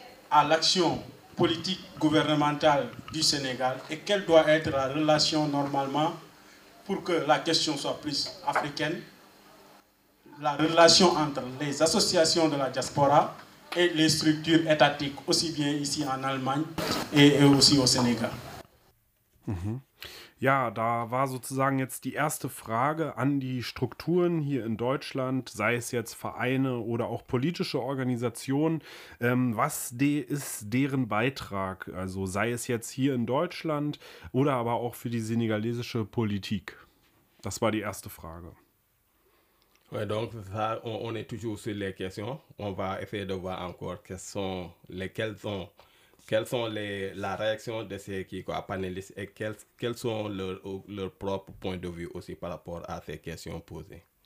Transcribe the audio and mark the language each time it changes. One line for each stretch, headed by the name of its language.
French: à l'action politique gouvernementale du Sénégal et quelle doit être la relation normalement pour que la question soit plus africaine, la relation entre les associations de la diaspora et les structures étatiques, aussi bien ici en Allemagne et aussi au Sénégal. Mmh.
German: Ja, da war sozusagen jetzt die erste Frage an die Strukturen hier in Deutschland, sei es jetzt Vereine oder auch politische Organisationen. Was ist deren Beitrag? Also sei es jetzt hier in Deutschland oder aber auch für die senegalesische Politik? Das war die erste Frage.
French: Ja, donc, on est toujours sur les questions. On va essayer de voir encore quelles sont lesquelles sont. Quelles sont la réaction de ces panélistes et quels sont leurs propres points de vue aussi par rapport à ces questions posées?